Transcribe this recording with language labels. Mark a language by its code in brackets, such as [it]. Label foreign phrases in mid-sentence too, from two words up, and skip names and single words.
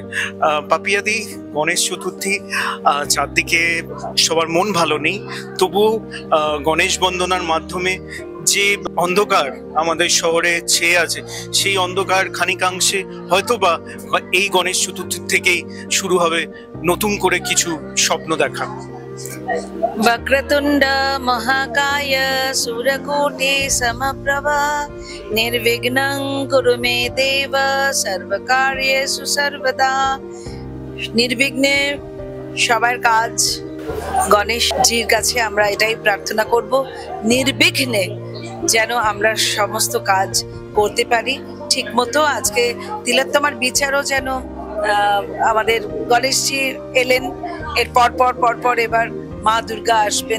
[bn] পাপিয়াদি, গণেশ চতুর্থী, চারদিকে সবার মন ভালো নেই, তবু গণেশ বন্দনার মাধ্যমে যে অন্ধকার আমাদের শহরে ছেয়ে আছে, সেই অন্ধকার খানিকাংশে হয়তোবা এই গণেশ চতুর্থী থেকেই শুরু হবে নতুন করে কিছু স্বপ্ন দেখা। [sa] वक्रतुंड महाकाय सूर्यकोटि समप्रभा निर्विघ्नं कुरु मे देव सर्वकार्येषु सर्वदा। [bn] নির্বিঘ্নে সবার কাজ গণেশজির কাছে আমরা এটাই প্রার্থনা করব, নির্বিঘ্নে যেন আমরা সমস্ত কাজ করতে পারি ঠিক মতো। আজকে তিলোত্তমার বিচারও যেন আমাদের গণেশজি এলেন, এর পর এবার মা দুর্গা আসবেন।